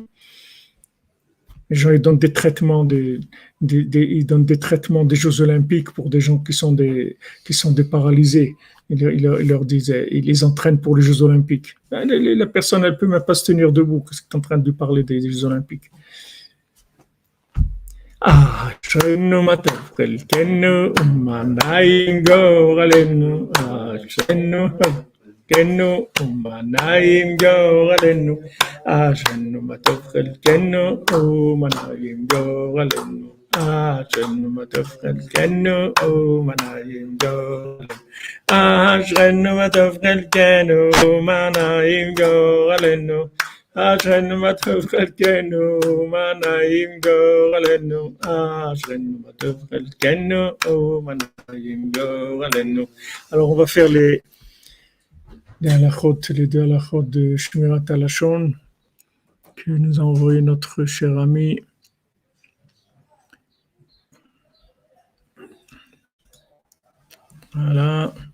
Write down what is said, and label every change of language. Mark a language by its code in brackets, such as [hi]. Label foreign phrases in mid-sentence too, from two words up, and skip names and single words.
[fr] Les gens ils donnent des traitements, ils donnent des traitements des Jeux Olympiques pour des gens qui sont des paralysés. Ils leur disent, ils les entraînent pour les Jeux Olympiques. La personne, elle peut même pas se tenir debout. Qu'est-ce que tu es en train de lui parler des Jeux Olympiques? [he] אשרינו מה טוב חלקנו ומה נעים גורלנו. אשרינו חלקנו ומה נעים גורלנו. אשרינו מה טוב חלקנו ומה נעים גורלנו. אשרינו מה טוב חלקנו ומה נעים גורלנו. אשרינו מה טוב חלקנו ומה נעים גורלנו. אשרינו מה טוב חלקנו ומה נעים גורלנו. אשרינו מה טוב חלקנו ומה נעים גורלנו. [fr] Alors on va faire les deux halachot de [he] שמירת הלשון [fr] que nous a envoyé notre cher ami. Voilà.